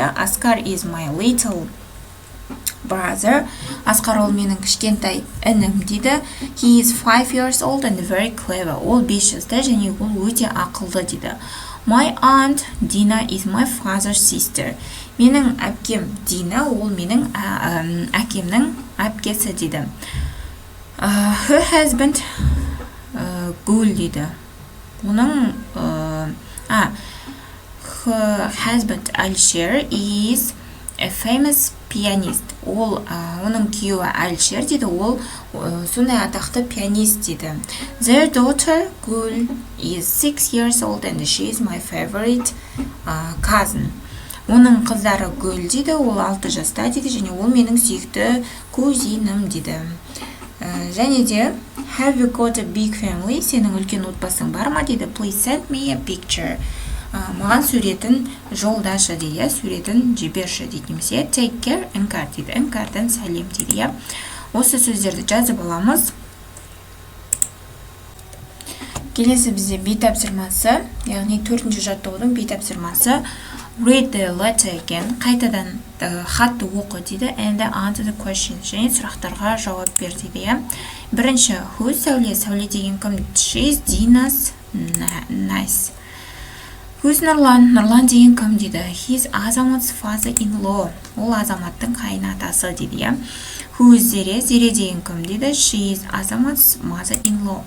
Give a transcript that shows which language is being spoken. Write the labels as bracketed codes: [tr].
[en] Asghar is my little brother. [kk] Asghar ол менің кішкентай інім дейді. [en] He is 5 years old and very clever. [kk] Ол 5 жаста және ол өте ақылды дейді. [en] My aunt Dina is my father's sister. [kk] Менің әпкем Дина ол менің әкемнің әпкесі дейді. [en] Her husband Gul дейді. [kk] Оның [en] her husband Alişer is a famous pianist. [kk] Ол оның күйеуі Alişer дейді. Ол сондай атақты пианист дейді. [en] Their daughter Gul is 6 years old and she is my favorite cousin. [kk] Оның қыздары Gul дейді. Ол 6 жаста дейді және ол менің сүйікті кузинім дейді. Және де [en] have you got a big family? [kk] Сенің үлкен отбасың бар ма дейді. [en] Please send me a picture. [kk] Маған суретін жолдашы дейді. Суретін жіберші дейді. Немесе [en] take care [kk] іңкәр дейді. Іңкәрден сәлем дейді. Осы сөздерді жазып аламыз. Келесі бізде бей тапсырмасы, яғни 4-ші жаттығудың бей тапсырмасы. [en] Read the letter again. [kk] Қайтадан хатты оқы дейді. [en] And answer the questions. [kk] Және сұрақтарға жауап бер дейді. Бірінші, [en] who Сәуле? [kk] Сәуле деген кім? [en] She is Dina's nice. Who's Нұрлан? [kk] Нұрлан деген кім дейді. [en] He is Азамат's father-in-law. [kk] Ол Азаматтың қайынатасы дейді. [en] Who is Зере? [kk] Зере деген кім дейді. [en] She is Азамат's mother-in-law.